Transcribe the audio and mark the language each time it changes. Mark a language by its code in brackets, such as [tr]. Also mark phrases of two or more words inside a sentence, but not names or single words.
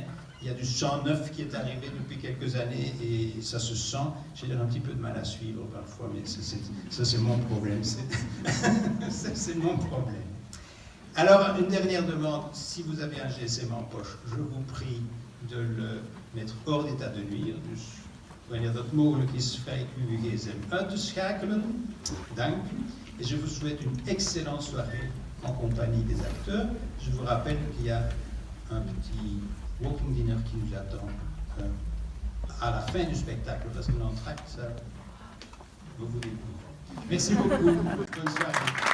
[fr] Il y a du sang neuf qui est arrivé depuis quelques années et ça se sent. J'ai un petit peu de mal à suivre parfois, mais ça c'est mon problème. C'est mon problème. Alors, une dernière demande. Si vous avez un GSM en poche, je vous prie de le mettre hors d'état de nuire. [nl] Dus wanneer dat mogelijk is, vraag ik u uw GSM uit te schakelen. Dank u. [fr] Et je vous souhaite une excellente soirée en compagnie des acteurs. Je vous rappelle qu'il y a un petit [en] walking dinner [fr] qui nous attend à la fin du spectacle, parce que l'entracte, ça, vous vous découvrez. Merci beaucoup. Bonne soirée.